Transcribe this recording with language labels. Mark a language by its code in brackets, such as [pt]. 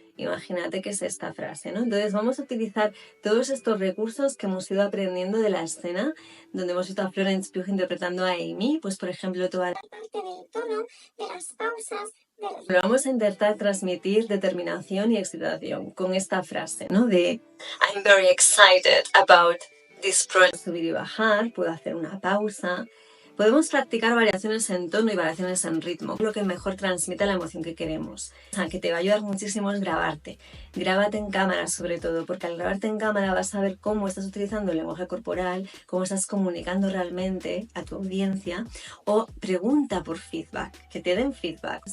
[es] Imagínate que es esta frase, ¿no? Entonces vamos a utilizar todos estos recursos que hemos ido aprendiendo de la escena, donde hemos visto a Florence Pugh interpretando a Amy, pues por ejemplo toda la parte del tono, de las pausas, Pero vamos a intentar transmitir determinación y excitación con esta frase, ¿no? De [en] I'm very excited about this project. [es] Subir y bajar, puedo hacer una pausa. Podemos practicar variaciones en tono y variaciones en ritmo, lo que mejor transmite la emoción que queremos. O sea, que te va a ayudar muchísimo es grabarte. Grábate en cámara sobre todo, porque al grabarte en cámara vas a ver cómo estás utilizando el lenguaje corporal, cómo estás comunicando realmente a tu audiencia, o pregunta por feedback, que te den feedback.